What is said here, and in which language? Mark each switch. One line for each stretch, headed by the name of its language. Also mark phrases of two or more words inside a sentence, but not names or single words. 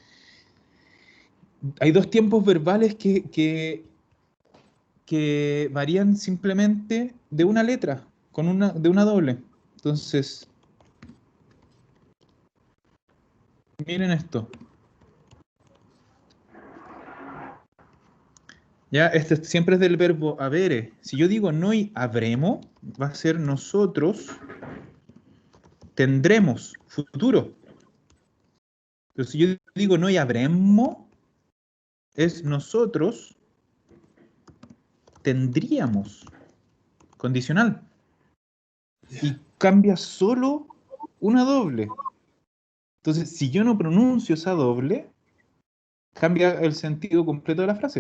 Spanish: Hay dos tiempos verbales que varían simplemente de una letra, de una doble. Entonces, miren esto. Ya, este siempre es del verbo avere. Si yo digo
Italian: noi avremo,
Spanish: va a ser nosotros tendremos, futuro. Pero si yo digo
Italian: noi avremmo,
Spanish: es nosotros tendríamos, condicional. Y cambia solo una doble. Entonces, si yo no pronuncio esa doble, cambia el sentido completo de la frase.